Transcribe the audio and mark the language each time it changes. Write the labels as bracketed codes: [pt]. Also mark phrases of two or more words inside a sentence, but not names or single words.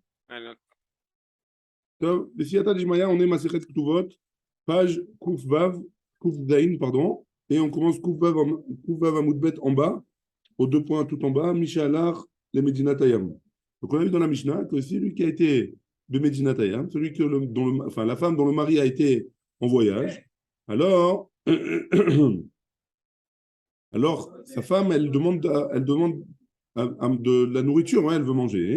[fr] Alors, [he] טוב, בסייעתא דשמיא, [fr] on est Masechet Ketuvot, page Kuf Vav, Kuf Zain, pardon, et on commence Kuf Vav Amud Bet en bas, aux deux points tout en bas, Mishalar, les [he] מדינת הים. [fr] Donc on a vu dans la Mishnah que celui qui a été de [he] מדינת הים, [fr] celui que enfin la femme dont le mari a été en voyage, alors, alors sa femme, elle demande de la nourriture, hein, elle veut manger.